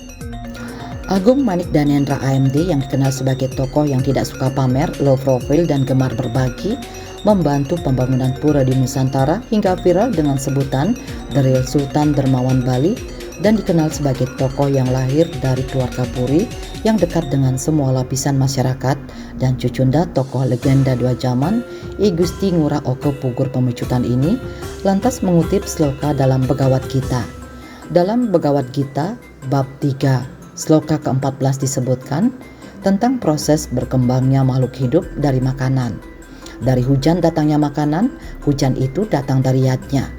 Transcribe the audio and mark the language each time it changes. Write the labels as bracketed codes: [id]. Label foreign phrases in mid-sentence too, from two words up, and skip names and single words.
[id] Agung Manik Danendra AMD yang dikenal sebagai tokoh yang tidak suka pamer, [en] low profile, [id] dan gemar berbagi, membantu pembangunan pura di Nusantara hingga viral dengan sebutan The Real Sultan Dermawan Bali, dan dikenal sebagai tokoh yang lahir dari keluarga puri yang dekat dengan semua lapisan masyarakat, dan cucunda tokoh legenda dua zaman I Gusti Ngurah Oko Pugur Pemecutan ini lantas mengutip sloka dalam Bhagavad Gita. Dalam Bhagavad Gita bab 3 sloka ke-14 disebutkan tentang proses berkembangnya makhluk hidup dari makanan. Dari hujan datangnya makanan, hujan itu datang dari yajna.